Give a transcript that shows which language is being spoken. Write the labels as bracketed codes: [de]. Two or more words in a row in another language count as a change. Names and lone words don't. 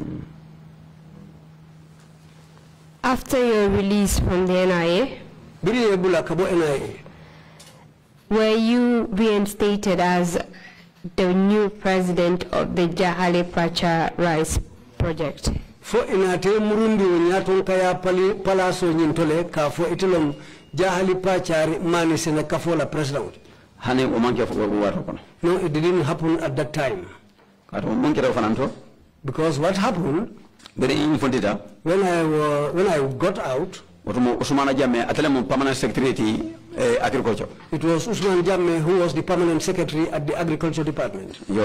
[en] After your release from the NIA, were you reinstated as the new president of the Jahale Pacha Rice Project? [dyo] For inate murundi onyaton kaya palaso nyintole ka for itilom Jahale Pacha mani sene kafola president. [en] No, it didn't happen at that time. Because what happened when I got out, it was Usman Jammeh who was the permanent secretary at the Agriculture Department.